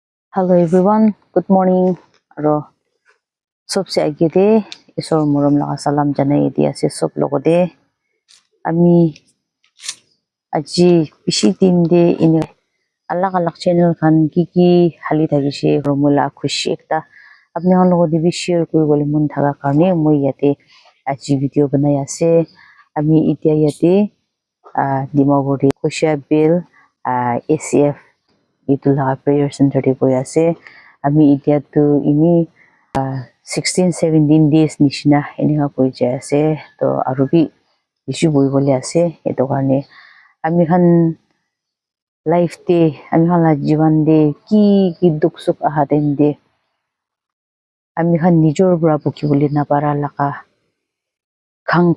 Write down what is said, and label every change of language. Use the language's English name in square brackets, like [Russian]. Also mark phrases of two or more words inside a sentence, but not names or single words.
[English] Hello everyone, good morning. [Naga Pidgin] Aro sobse agide isor morom laga salam janai di ase sob logode ami aji bishi din de ini alag alag channel khan ki hali thagishe romula khushi ekta apni han logode bi share kuribole mon thaga karne moi yate aji video banai ase ami itia yate dimapur Khosha Bill ACF itu laga prayer center de boi ase ami itia tu ini 16-17 days nishina eninga koi jai ase to aru bi bishi boi bole ase eto karne ami khan life te ami khan la jivan de ki duk suk aha den de ami khan nijor bra buki bole na para laka khang